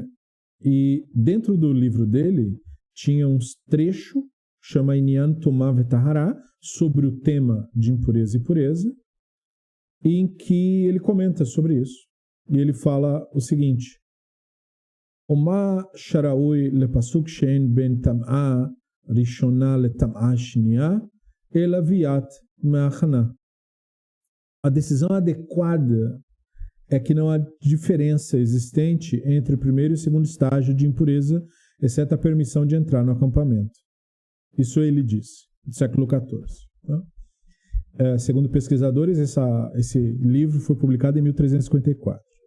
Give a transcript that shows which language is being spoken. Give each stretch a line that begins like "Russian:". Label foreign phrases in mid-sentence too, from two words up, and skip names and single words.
Portuguese: E dentro do livro dele tinha uns trechos, chama Inyan Tumah V'Tahará, sobre o tema de impureza e pureza, em que ele comenta sobre isso. E ele fala o seguinte:
Hebrew: ומה שראוי לפסוק שאין בין טמאה ראשונה לטמאה שנייה אלא ביאת המחנה.
Portuguese: A decisão adequada é que não há diferença existente entre o primeiro e o segundo estágio de impureza, exceto a permissão de entrar no acampamento. Isso ele disse, do século XIV. Tá? Segundo pesquisadores, esse livro foi publicado em 1354.